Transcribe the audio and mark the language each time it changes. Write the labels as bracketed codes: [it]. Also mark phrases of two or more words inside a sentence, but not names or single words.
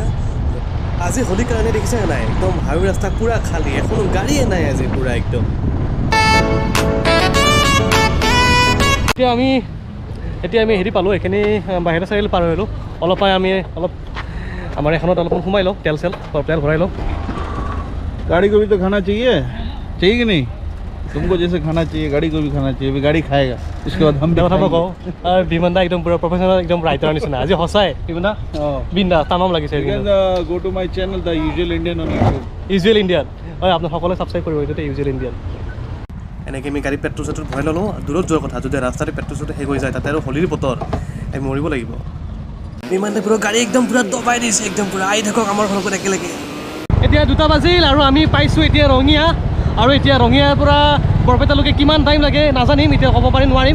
[as] আজি হোলীৰ কাৰণে দেখিছে নাই একদম হাইৱে ৰাস্তা পূৰা খালী, এখনো গাড়ীয়ে নাই আজি পূৰা একদম। এতিয়া আমি হেৰি পালোঁ, এইখিনি বাহিৰৰ চাৰিআলি পাৰ হ'লোঁ। অলপ আমি আমাৰ এখনত অলপমান সোমাই লওঁ, তেল ভৰাই লওঁ। [hi] गाड़ी को भी तो खाना चाहिए कि नहीं? तुमको जैसे खाना चाहिए गाड़ी को भी खाना चाहिए, अभी गाड़ी खाएगा उसके बाद हम [as] কথা কওঁ আৰু বিমান দা একদম পূৰা প্ৰফেচনেল একদম ৰাইটাৰ নিচিনা আজি সঁচাই বিমান দা বিন্দা তামাম লাগিছে। [en] go to my channel the Usual Indian on YouTube. [as] ইউজুৱেল ইণ্ডিয়ান হয়, আপোনাক সকলোৱে ছাবস্ক্ৰাইব কৰিব এইটোতে ইউজুৱেল ইণ্ডিয়ান। এনেকৈ আমি গাড়ী পেট্ৰল চেট্ৰল ভৰাই ল'লোঁ। দূৰত যোৱাৰ কথা, যদি ৰাস্তাতে পেট্ৰল চেট্ৰল শেষ হৈ যায় তাতে আৰু হোলীৰ বতৰ আমি মৰিব লাগিব। বিমানতে পূৰা গাড়ী একদম পূৰা দবাই দিছে একদম পূৰা আহি থাকক আমাৰ ঘৰত একেলগে। এতিয়া 2টা বাজিল আৰু আমি পাইছোঁ এতিয়া ৰঙিয়া। আৰু এতিয়া ৰঙিয়াৰ পৰা বৰপেটালৈকে কিমান টাইম লাগে নাজানিম, এতিয়া ক'ব নোৱাৰিম।